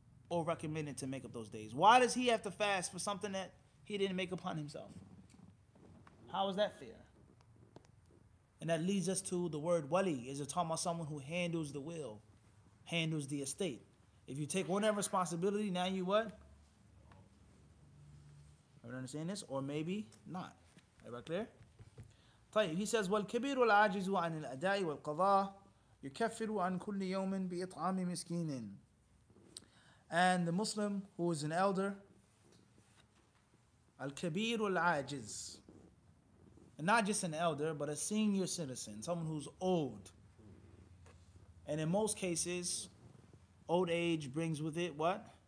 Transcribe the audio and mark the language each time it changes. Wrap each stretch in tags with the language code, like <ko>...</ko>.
<en>Or recommended to make up those days? Why does he have to fast for something that he didn't make upon himself? How is that fair? And that leads us to the word wali. Is it talking about someone who handles the will, handles the estate? If you take one of that responsibility, now you what? Everyone understand this? Or maybe not. Everybody clear?</en> <ar>طيب,</ar> <en>he says,</en> <ar>وَالْكَبِيرُ الْعَاجِزُ عَنِ الْأَدَاءِ وَالْقَضَاءِ يُكَفِّرُ عَنْ كُلِّ يَوْمٍ بِإِطْعَامِ مِسْكِينٍ.</ar> <en>And the Muslim who is an elder, al-kabir al-ajiz, and not just an elder, but a senior citizen, someone who's old. And in most cases, old age brings with it what?</en>